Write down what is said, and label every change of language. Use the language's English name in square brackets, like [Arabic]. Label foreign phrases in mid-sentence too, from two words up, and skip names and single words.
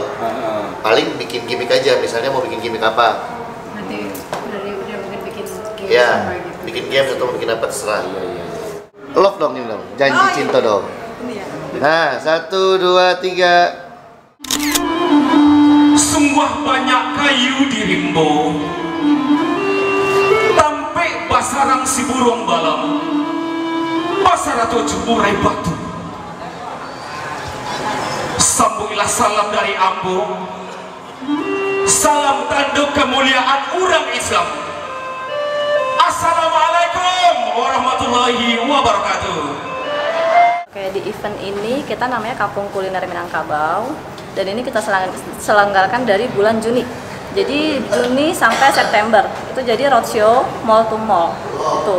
[Indonesian] Paling bikin gimmick aja, misalnya mau bikin gimmick apa. Nanti udah mungkin bikin games Ya, gitu. bikin games atau bikin apa terserah. Love dong ini dong, janji cinta dong. Nah, 1, 2, 3. [Minangkabau] Sungguh banyak kayu di rimbo, tampe basarang si burung balam, basarato urai batu. Sambungilah salam dari Ambo, salam tanduk kemuliaan orang Islam. [Arabic] السلام عليكم ورحمة الله وبركاته. [Indonesian] Oke, di event ini kita namanya Kampung Kuliner Minangkabau. Dan ini kita selenggarakan dari bulan Juni. Jadi Juni sampai September itu jadi [English] roadshow mall to mall [Indonesian] itu.